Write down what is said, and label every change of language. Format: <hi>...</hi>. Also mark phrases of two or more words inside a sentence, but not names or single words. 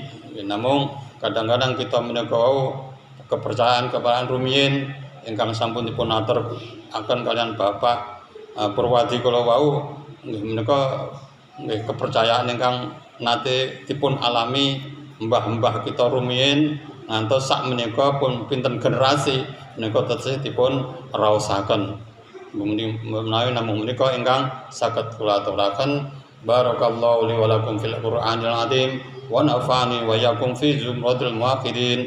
<jv>Namung kadang-kadang kita menika wau kepercayaan rumiyin ingkang sampun dipun atur akan kalian Bapak Purwadi kula wau inggih menika nggih kepercayaan ingkang nate dipun alami mbah-mbah kita rumiyin ngantos sak menika pun pinten generasi menika taksih dipun raosaken. Menawi namung menika ingkang saged kula aturaken.</jv> <ar>بارك الله لي ولكم في القرآن العظيم ونفعني وإياكم في زمرة الموحدين.</ar>